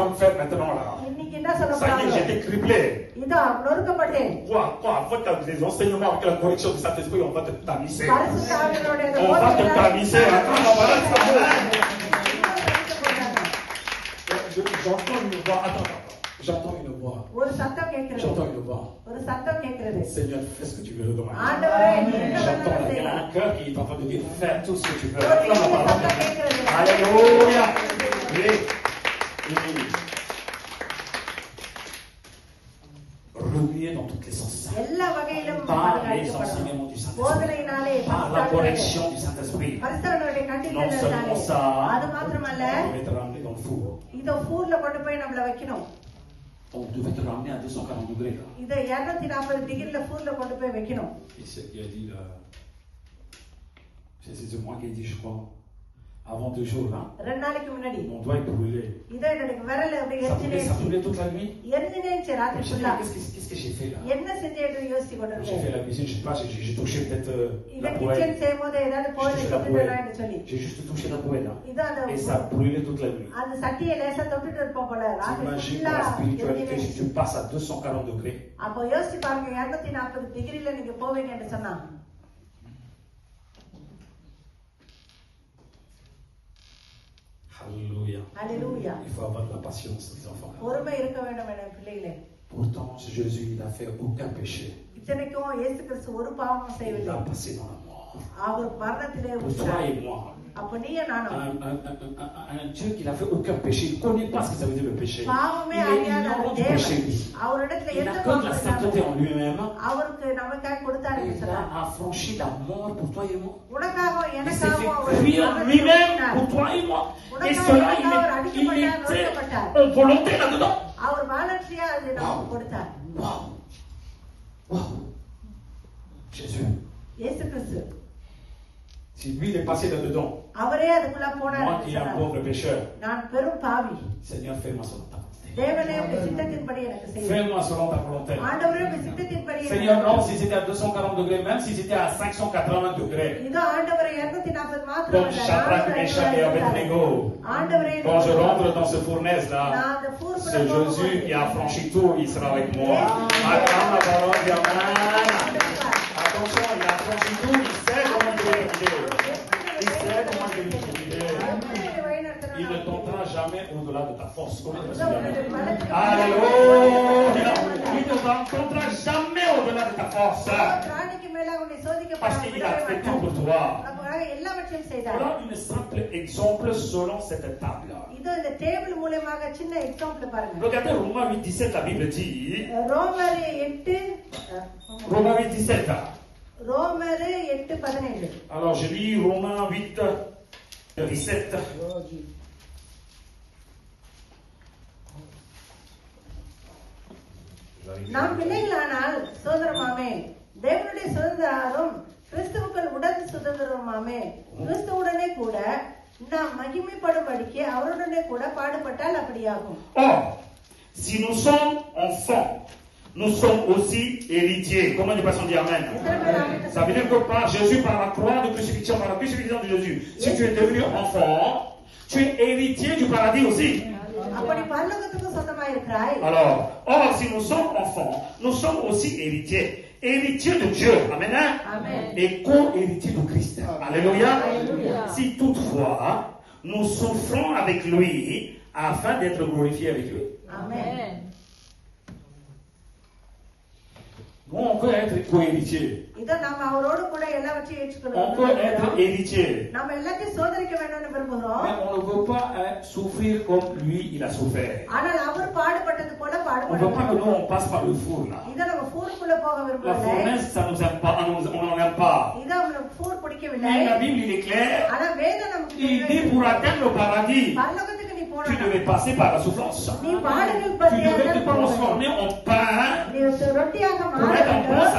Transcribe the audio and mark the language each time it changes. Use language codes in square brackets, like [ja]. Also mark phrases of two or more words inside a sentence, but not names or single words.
[ta] வாசிக்க [fr] me faire maintenant là? [ta] இன்னைக்கு நீங்க என்ன சொல்ல [fr] Ça y est, [ta] போறாங்க? [fr] j'étais criblé. [ta] இதோ நொறுக்கப்பட்டேன். [fr] Quoi, avec les enseignements, avec la correction du Saint-Esprit, on va te tamiser. [ta] பரிசுத்த ஆவியானவருடைய [fr] On va te tamiser. Attends, on va là, ça va. J'entends une voix. Attends. J'entends une voix. [ta] ஒரு சத்தம் கேட்கிறது. [fr] J'entends une voix. [ta] ஒரு சத்தம் கேட்கிறது. [fr] Seigneur, fais ce que tu veux de moi. [ta] ஆண்டவரே நீ என்ன [fr] J'entends [ta] வேணாலும் [fr] il y a [ta] செய்யலாம். [fr] un cœur qui est en train de dire fais tout ce que tu veux. [ta] ஒரு [fr] Acclame la [ta] சத்தம் [fr] parole. [ta] கேட்கிறது. [fr] Alléluia. Remuer dans tous les sens. [ta] எல்லா வகையிலும் [fr] Par les [ta] பாதுகாக்கப்படணும். [fr] enseignements du Saint-Esprit. [ta] போதனையினாலே [fr] Par la correction du Saint-Esprit. [ta] பரிசுத்தவானுடைய [fr] Non [ta] கண்டித்தனாலே [fr] seulement ça, [ta] அது மாத்திரமல்ல [fr] on devait te ramener dans le four. [ta] இத ஊர்ல கொண்டு போய் நம்மள வைக்கணும். [fr] On devait te ramener à 240 degrés. Là. [ta] இத 240 டிகிரில ஊர்ல கொண்டு போய் வைக்கணும். [fr] Et c'est qui a dit là. C'est moi qui ai dit, je crois. Avant 2 jours, là. [ta] 2 நாளைக்கு முன்னாடி [fr] Mon doigt est brûlé. [ta] இத என்னோட விரல் அப்படியே [fr] Ça brûlait toute la nuit. [ta] எரிஞ்சினேச்சு ராத்திரி [fr] Je [ta] ஃபுல்லா. [fr] me suis dit, qu'est-ce que j'ai fait là? [ta] என்ன செஞ்சேன்னு யோசிச்சு [fr] J'ai [ta] கொண்டிருக்கேன். [fr] fait la cuisine, je sais pas, j'ai touché peut-être [ta] இத [fr] la [ta] கிச்சன் [fr] poêle. [ta] செய்யும்போது ஏதாவது போய் [fr] J'ai touché la [ta] தொட்டுட்டேன்னு [fr] poêle. [ta] சொல்லி [fr] J'ai juste touché la poêle là. [ta] இத அந்த [fr] Et ça brûlait toute la nuit. [ta] அந்த சட்டியை லேசா தொட்டுட்டு இருப்போம் போல ராத்திரி [fr] T'imagines [ta] ஃபுல்லா [fr] pour la spiritualité, si [ta] எரிஞ்சினேச்சு. [fr] tu passes à 240 degrés. [ta] அப்போ யோசிச்சு பாருங்க 240 டிகிரில நீங்க போவீங்கன்னு சொன்னா [fr] Alléluia. [ta] அல்லேலூயா. [fr] Il faut avoir de la patience, les enfants. [ta] பொறுமை இருக்க வேண்டும் என பிள்ளைகளே. [fr] Pourtant, Jésus, il n'a fait aucun péché. [ta] இத்தனைக்கும் இயேசு கிறிஸ்து ஒரு பாவமும் [fr] Il [ta] செய்யவில்லை. [fr] a passé dans la mort. [ta] அவர் மரணத்திலே [fr] Pour toi [ta] உயிர்த்தார். [fr] et moi. [ta] அப்ப நீயே நானும் [fr] Un Dieu qui n'a fait aucun péché. Il ne connaît pas ce que ça veut dire le péché. [ta] பாவமே [fr] Il [ta] அறியாத [fr] n'a [ta] தேவன் [fr] péché. [ta] அவரிடத்துல [fr] Il [ta] எந்த [fr] n'a que de la sainteté [ta] பாவமும் [fr] en lui-même. [ta] அவருக்கு நமக்காக கொடுத்தாரு என்று [fr] Il [ta] சொன்னார். [fr] a affranchi la mort pour toi et moi. [ta] உனக்காகவும் [fr] Il s'est [ta] எனக்காகவும் அவர் [fr] fait cuire [ta] மரணத்தை [fr] lui-même [ta] கொடுத்தார். [fr] pour toi et moi. Et [ta] உனக்காக [fr] cela, [ta] எனக்காக [fr] il [ta] அடிக்கப்பட்டார், [fr] était [ta] நொறுக்கப்பட்டார். [fr] en volonté là-dedans. [ta] அவர் வாலண்டியா அது நமக்கு கொடுத்தார். [fr] Waouh! Waouh! Jésus. [ta] இயேசு கிறிஸ்து [fr] Si lui il est passé là-dedans, [ta] அவரே அதுக்குள்ள போனார் [fr] moi [ta] என்று [fr] qui est un [ta] சொன்னார். [fr] pauvre pécheur, [ta] நான் பெரும் பாவி. [fr] Seigneur, fais-moi selon ta volonté. [ta] தேவனே உம்முடைய சித்தத்தின்படி எனக்கு செய்யும். [fr] Fais-moi selon ta volonté. [ta] ஆண்டவரே உம்முடைய சித்தத்தின்படி எனக்கு [fr] Seigneur, non, [ta] செய்யும். [fr] si c'était à 240 degrés, même si c'était à 580 degrés, [ta] இதோ ஆண்டவரே 240 [fr] comme [ta] மாத்திரமல்ல, [fr] Shadrach, Meshach et Abednego, [ta] ஆண்டவரே [fr] quand je rentre dans ce fournaise-là, [ta] நான் அந்த பூர்வல [fr] c'est Jésus qui a franchi tout, il sera avec moi. Acclame la parole, dis Amen. Attention, il a franchi tout, il sait comment il est guidé. Il sait comment il est guidé. Il ne tentera jamais au-delà de ta force. Comment tu dis Alléluia. Il ne tentera jamais au-delà de ta force. [ta] ராணிக்கு மேல உன்னை சோதிக்க [fr] Parce qu'il a fait tout pour toi. [ta] எல்லாவற்றையும் செய்தார். [fr] Voilà un simple exemple selon cette table. [ta] இதோ இந்த டேபிள் மூலமாக சின்ன எக்ஸாம்பிள் பாருங்க. [fr] Regardez Romains 8, 17, la Bible dit. [ta] ரோமர் 8 [fr] Romains 8, 17. [ta] ரோமர் 8:17. [fr] Alors je lis Romains 8, 17. [ta] நாம் பிள்ளைகளானால் சோதரமாமே தேவனுடைய சுதந்திரம் கிறிஸ்துவுக்குள் உடன் சுதந்திரமாமே கிறிஸ்துவுடனே கூட நாம் மகிமைப்படும்படிக்கு அவருடனே கூட பாடுபட்டால் அப்படியாகும். [fr] Or, si nous sommes enfants, nous sommes aussi héritiers. Comment les personnes disent Amen? Ça veut dire que par Jésus, par la croix de crucifixion, par la crucifixion de Jésus, si tu es devenu enfant, tu es héritier du paradis aussi. [ta] அப்படி பரலோகத்துக்கு சொந்தமாய் இருக்கிறாய். [fr] Alors, or, si nous sommes enfants, nous sommes aussi héritiers. Héritiers de Dieu. Amen. Amen. Et co-héritiers de Christ. Alléluia. Alléluia. Si toutefois, nous souffrons avec lui afin d'être glorifiés avec lui. Amen. Nous, on peut être co-héritier. [ta] இதோ நாம் அவரோடு கூட எல்லாவற்றையும் [fr] On peut être [ta] ஏற்றுக்கொள்கிறோம். [fr] héritier. [ta] நாம் எல்லாத்தையும் சோதரிக்க வேண்டும்னு விரும்புகிறோம். [fr] Mais on ne veut pas souffrir comme lui, il a souffert. [ta] ஆனால் அவர் பாடுபட்டது போல [fr] On ne veut [ta] பாடுபட [fr] pas que nous, on passe par le four là. [ta] இத நம்ம ஃபூருக்குள்ள போக [fr] La [ta] விரும்பவில்லை. [fr] fournaise, ça nous aime pas, on n'en aime pas. [ta] இத நம்ம ஃபூர் பிடிக்கவில்லை. [fr] Mais la Bible, il est clair. [ta] ஆனா வேதம் நமக்கு [fr] Il dit pour atteindre le paradis, [ta] பரலோகத்துக்கு நீ [fr] tu [ta] போனா [fr] devais passer par la souffrance. [ta] நீ பாடுகள் [fr] Tu [ta] பற்றிய [fr] devais te transformer en pain [ta] நீ ரொட்டியாக [fr] pour [ta] மாற [fr] être un bon [ta] வேண்டும்.